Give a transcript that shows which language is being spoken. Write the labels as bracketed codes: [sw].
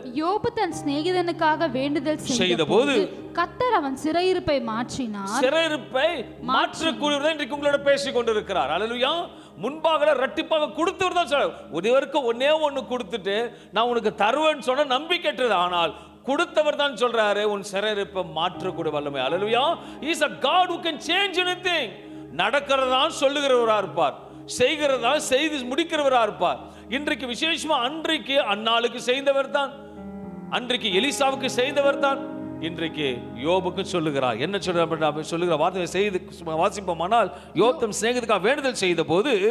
[ta] யோபு தன் சிநேகிதனுக்காக வேண்டுதல் செய்தபோது கர்த்தர் அவன் சிறையிருப்பை மாற்றினார். சிறையிருப்பை மாற்றக்கூடியவர் இன்றைக்கு உங்களோட பேசிக் கொண்டிருக்கிறார். ஹல்லேலூயா. முன்பாக இரட்டிப்பாக கொடுத்தவர் தான் சொல்றார். ஒருவருக்கு ஒன்னே ஒன்னு கொடுத்துட்டு நான் உனக்கு தருவேன்னு சொன்ன நம்பிக்கையற்றது. ஆனால் கொடுத்தவர் தான் சொல்றாரு, உன் சிறையிருப்பை மாற்றக்கூடிய வல்லமை. ஹல்லேலூயா. [en] He is a God who can change anything. [ta] நடக்கிறதா சொல்லுகிறவரா இருப்பார், செய்கிறதா செய்து முடிக்கிறவரா இருப்பார். இன்றைக்கு விசேஷமா அன்றைக்கு அன்னாளுக்கு செய்தவர் தான், அன்றைக்கு எலிசாவுக்கு செய்தவர் தான் இன்றைக்கு யோபுக்கு சொல்லுகிறார். என்ன சொல்லுகிற வார்த்தையை செய்து வாசிப்போமானால், யோபு தன் சிநேகிதனுக்காக வேண்டுதல் செய்த போது,